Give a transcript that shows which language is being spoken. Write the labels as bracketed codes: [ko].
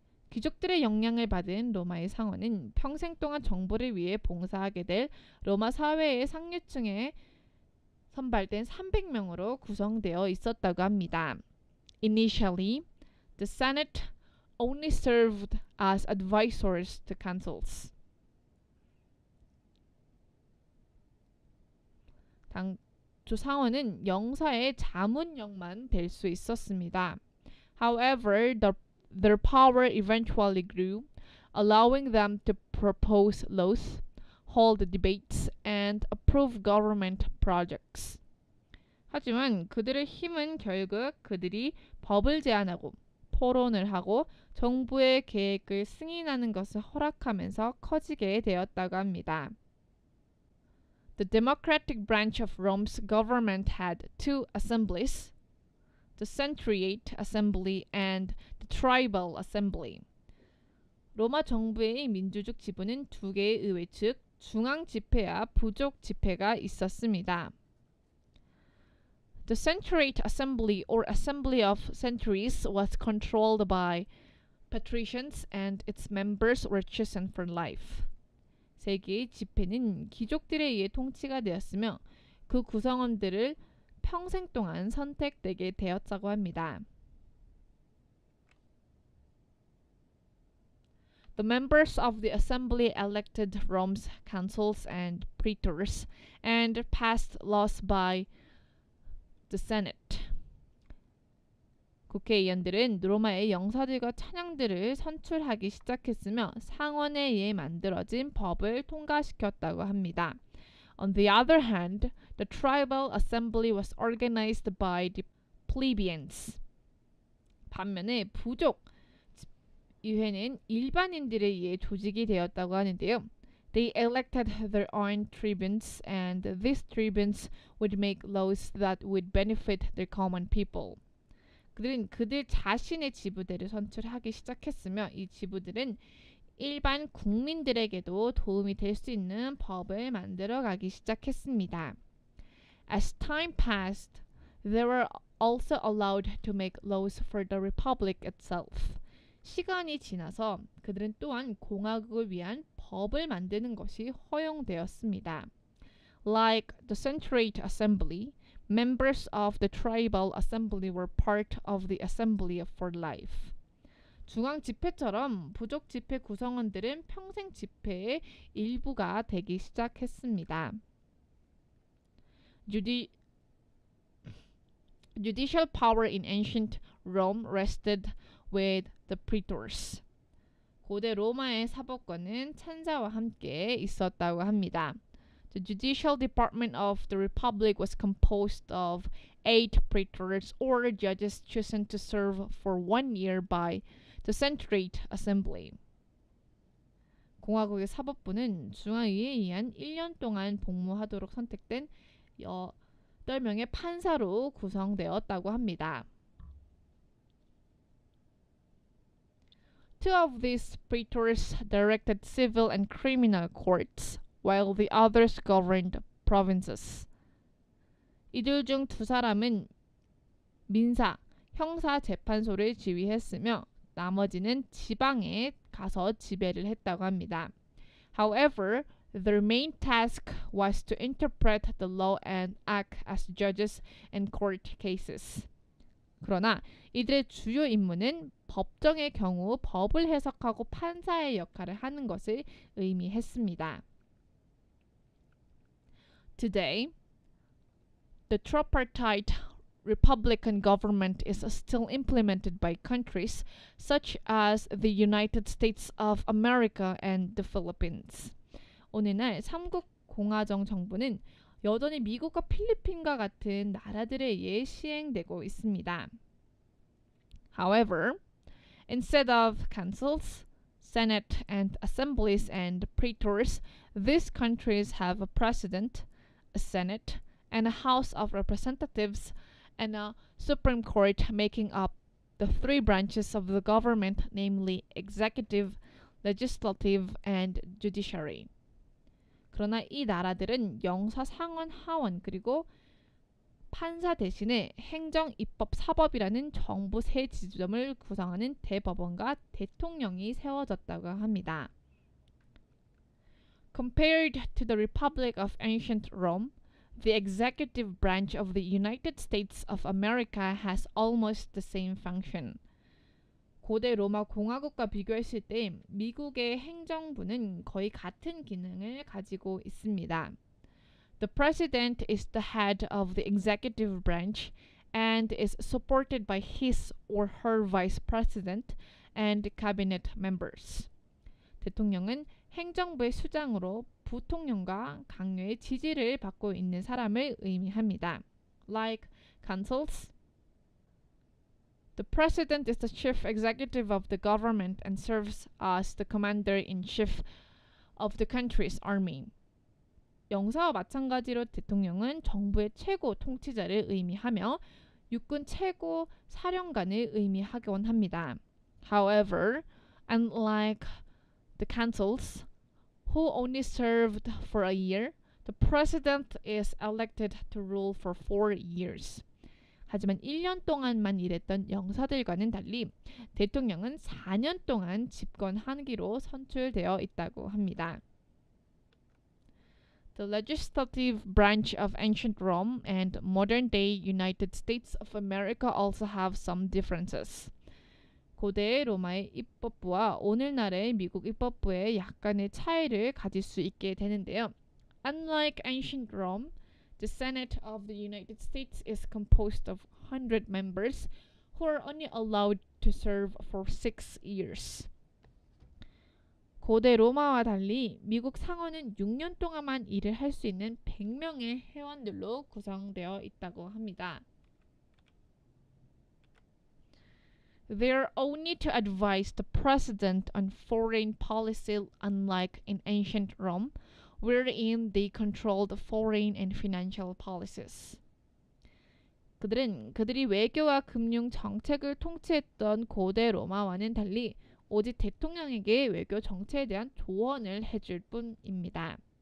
[ko] 귀족들의 영향을 받은 로마의 상원은 평생 동안 정부를 위해 봉사하게 될 로마 사회의 상류층에 선발된 300명으로 구성되어 있었다고 합니다. [en] Initially, the Senate only served as advisors to consuls. [ko] 당초 상원은 영사의 자문역만 될 수 있었습니다. [en] However, their power eventually grew, allowing them to propose laws, hold debates, and approve government projects. [ko] 하지만 그들의 힘은 결국 그들이 법을 제안하고 토론을 하고 정부의 계획을 승인하는 것을 허락하면서 커지게 되었다고 합니다. [en] The democratic branch of Rome's government had two assemblies, the Centuriate Assembly and the Tribal Assembly. [ko] 로마 정부의 민주적 지부는 두 개의 의회, 즉 중앙 집회와 부족 집회가 있었습니다. [en] The Centuriate Assembly or Assembly of Centuries was controlled by patricians and its members were chosen for life. [ko] 세 개의 집회는 귀족들에 의해 통치가 되었으며 그 구성원들을 평생 동안 선택되게 되었다고 합니다. [en] The members of the assembly elected Rome's consuls and praetors and passed laws by the Senate. [ko] 국회의원들은 로마의 영사들과 찬양들을 선출하기 시작했으며 상원에 의해 만들어진 법을 통과시켰다고 합니다. [en] On the other hand, the tribal assembly was organized by the plebeians. [ko] 반면에 부족 의회는 일반인들에 의해 조직이 되었다고 하는데요. [en] They elected their own tribunes, and these tribunes would make laws that would benefit the common people. [ko] 그들은 그들 자신의 지부대를 선출하기 시작했으며 이 지부들은 일반 국민들에게도 도움이 될 수 있는 법을 만들어가기 시작했습니다. [en] As time passed, they were also allowed to make laws for the republic itself. [ko] 시간이 지나서 그들은 또한 공화국을 위한 법을 만드는 것이 허용되었습니다. [en] Like the centrate assembly, members of the tribal assembly were part of the assembly for life. [ko] 중앙 집회처럼 부족 집회 구성원들은 평생 집회의 일부가 되기 시작했습니다. [en] Judicial power in ancient Rome rested with the praetors. [ko] 고대 로마의 사법권은 찬사와 함께 있었다고 합니다. [en] The judicial department of the republic was composed of 8 praetors or judges chosen to serve for 1 year by the centrate assembly. [ko] 공화국의 사법부는 중앙위에 의한 1년 동안 복무하도록 선택된 8명의 판사로 구성되었다고 합니다. [en] Two of these praetors directed civil and criminal courts, while the others governed provinces. [ko] 이들 중 2사람은 민사, 형사 재판소를 지휘했으며 나머지는 지방에 가서 지배를 했다고 합니다. [en] However, their main task was to interpret the law and act as judges in court cases. [ko] 그러나 이들의 주요 임무는 법정의 경우 법을 해석하고 판사의 역할을 하는 것을 의미했습니다. [en] Today, the tripartite republican government is still implemented by countries such as the United States of America and the Philippines. [ko] 오늘날 삼국 공화정 정부는 여전히 미국과 필리핀과 같은 나라들에 의해 시행되고 있습니다. [en] However, instead of consuls, senate and assemblies and praetors, these countries have a president, a senate, and a house of representatives, and a Supreme Court making up the 3 branches of the government, namely executive, legislative, and judiciary. [ko] 그러나 이 나라들은 영사, 상원, 하원 그리고 판사 대신에 행정, 입법, 사법이라는 정부 세 지점을 구성하는 대법원과 대통령이 세워졌다고 합니다. [en] Compared to the Republic of Ancient Rome, the executive branch of the United States of America has almost the same function. [ko] 고대 로마 공화국과 비교했을 때 미국의 행정부는 거의 같은 기능을 가지고 있습니다. [en] The president is the head of the executive branch and is supported by his or her vice president and cabinet members. [ko] 대통령은 행정부의 수장으로 부통령과 강요의 지지를 받고 있는 사람을 의미합니다. [en] Like consuls, the president is the chief executive of the government and serves as the commander-in-chief of the country's army. [ko] 영사와 마찬가지로 대통령은 정부의 최고 통치자를 의미하며 육군 최고 사령관을 의미하곤 합니다. [en] However, unlike the consuls, who only served for a year, the president is elected to rule for 4 years. [ko] 하지만 1년 동안만 일했던 영사들과는 달리 대통령은 4년 동안 집권하기로 선출되어 있다고 합니다. [en] The legislative branch of ancient Rome and modern-day United States of America also have some differences. [ko] 고대 로마의 입법부와 오늘날의 미국 입법부의 약간의 차이를 가질 수 있게 되는데요. [en] Unlike ancient Rome, the Senate of the United States is composed of 100 members who are only allowed to serve for 6 years. [ko] 고대 로마와 달리 미국 상원은 6년 동안만 일을 할 수 있는 100명의 회원들로 구성되어 있다고 합니다. [en] They are only to advise the president on foreign policy, unlike in ancient Rome, wherein they controlled foreign and financial policies. [ko] 그들은 그들이 외교와 금융 정책을 통치했던 고대 로마와는 달리 오직 대통령에게 외교 정책에 대한 조언을 해줄 뿐입니다.